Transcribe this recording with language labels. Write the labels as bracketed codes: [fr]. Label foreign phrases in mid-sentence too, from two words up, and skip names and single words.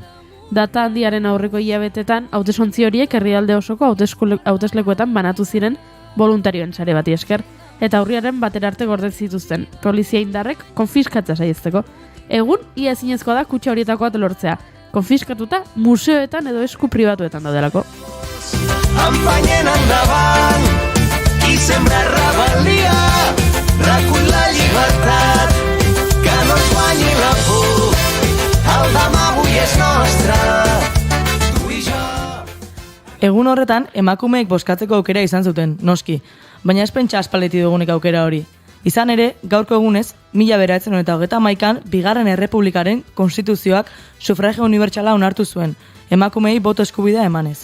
[eu] Data handiaren aurreko hilabetetan, hautesontzi horiek herrialde osoko hauteslekuetan banatu ziren voluntarioen sare bati esker, eta aurriaren batera arte gorde zituzten, polizia indarrek konfiskatzea saihesteko. Egun, ia ezinezkoa da kutxa horietako bat lortzea, konfiskatuta museoetan edo esku pribatuetan daudelako. [ca] Empanyen endavant i sembra rebel·lia, recull la llibertat, que no ens guanyi la por, el demà avui és nostre, tu i jo. [eu] Egun horretan, emakumeek bozkatzeko aukera izan zuten, noski, baina ez pentsa aspaleti dugunik aukera hori. Izan ere, gaurko egunez, 1931an, Bigarren Errepublikaren konstituzioak sufragio unibertsala onartu zuen, emakumeei boto eskubidea emanez.